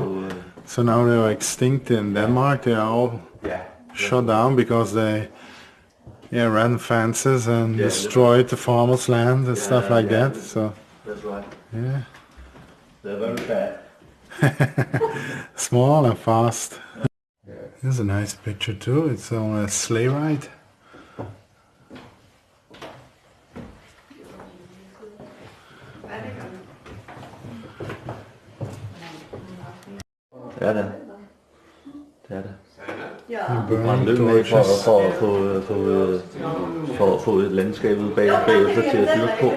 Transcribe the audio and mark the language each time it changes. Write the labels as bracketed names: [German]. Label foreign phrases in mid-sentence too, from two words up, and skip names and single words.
[English] So now they're extinct in Denmark. They are all shut down because they ran fences and destroyed the farmers' land and stuff like that. So that's right. Yeah. They're very bad. Small and fast. Here's a nice picture too. It's on a sleigh ride. [Danish] Ja, det er det. [English] Burning [Danish] Løbende af [English] torches. [Danish] for at få et landskab ud bagefter til at dyrke på.